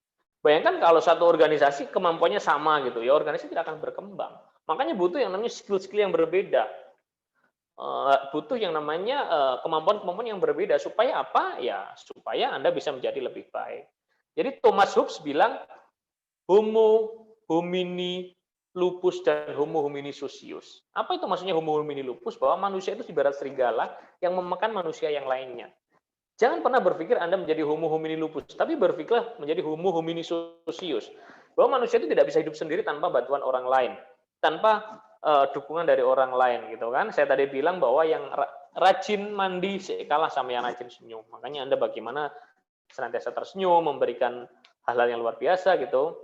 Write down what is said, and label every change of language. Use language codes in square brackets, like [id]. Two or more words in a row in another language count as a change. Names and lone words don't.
[id] Bayangkan kalau satu organisasi kemampuannya sama gitu, ya organisasi tidak akan berkembang. Makanya butuh yang namanya skill-skill yang berbeda. Butuh yang namanya kemampuan-kemampuan yang berbeda. Supaya apa? Ya, supaya Anda bisa menjadi lebih baik. Jadi Thomas Hobbes bilang, [la] homo homini lupus [id] dan [la] homo homini socius. [id] Apa itu maksudnya [la] homo homini lupus? [id] Bahwa manusia itu ibarat serigala yang memakan manusia yang lainnya. Jangan pernah berpikir Anda menjadi [la] homo homini lupus, [id] tapi berpikirlah menjadi [la] homo homini socius. [id] Bahwa manusia itu tidak bisa hidup sendiri tanpa bantuan orang lain, tanpa dukungan dari orang lain, gitu kan? Saya tadi bilang bahwa yang rajin mandi kalah sama yang rajin senyum. Makanya Anda bagaimana senantiasa tersenyum, memberikan hal-hal yang luar biasa gitu.